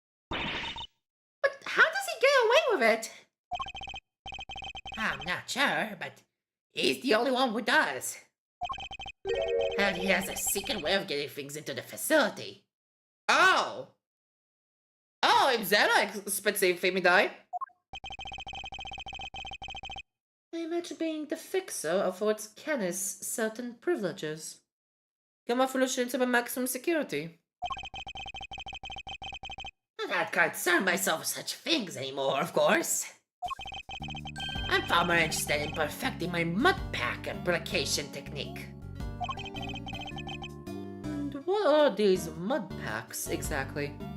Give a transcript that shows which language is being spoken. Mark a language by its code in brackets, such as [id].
[en] But how does he get away with it? I'm not sure, but he's the only one who does. And he has a secret way of getting things into the facility. Oh! [he] Oh, אם זה לא ספציפי מדי. [en] I imagine being the fixer affords Canis certain privileges. [he] גם אפילו שנמצא במקסימום security. [en] I can't concern myself with such things anymore, of course. I'm far more interested in perfecting my mud pack application technique. And what are these mud packs exactly?